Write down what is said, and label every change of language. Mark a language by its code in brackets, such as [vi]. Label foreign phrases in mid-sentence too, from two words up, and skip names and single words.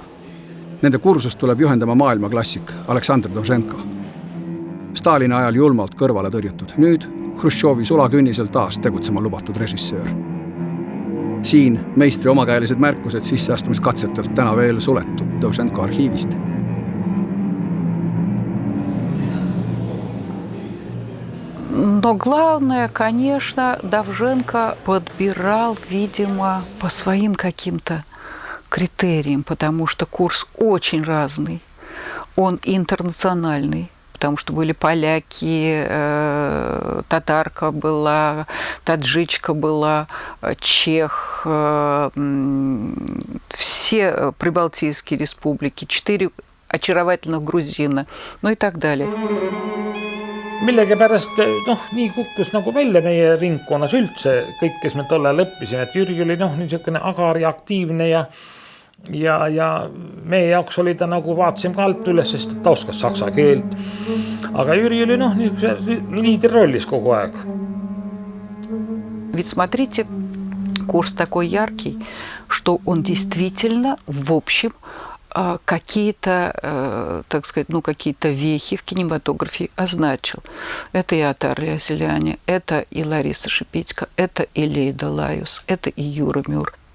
[et] Nende kursust tuleb juhendama maailmaklassik Aleksandr Dovženko. Stalini ajal julmalt kõrvale tõrjutud. Nüüd Hruštšovi sulakünnisel taas tegutsema lubatud režissöör. Siin meistri omakäelised märkused sisseastumiskatsetelt täna veel suletud Dovženko arhiivist. [ru] Но главное, конечно, Довженко подбирал, видимо, по своим каким-то критериям, потому что курс очень разный, он интернациональный, потому что были поляки, татарка была, таджичка была, чех, все прибалтийские республики, 4 очаровательных грузина, ну и так далее. [et] Millegipärast nii kukkus nagu välja meie ringkonnas üldse kõik, kes me tolle lõppisime, et Jüri oli niisugune agar ja aktiivne ja meie jaoks oli ta nagu vaatasime ka alt üles, sest ta oskas saksa keelt. Aga Jüri oli liider rollis kogu aeg. [ru] Ведь смотрите, курс такой яркий, что он действительно в общем какие-то, так сказать, какие-то вехи в кинематографе означил. Это и Атар Яселяне, это и Лариса Шипитько, это и Лейда Лайус, это и Юра Мюр.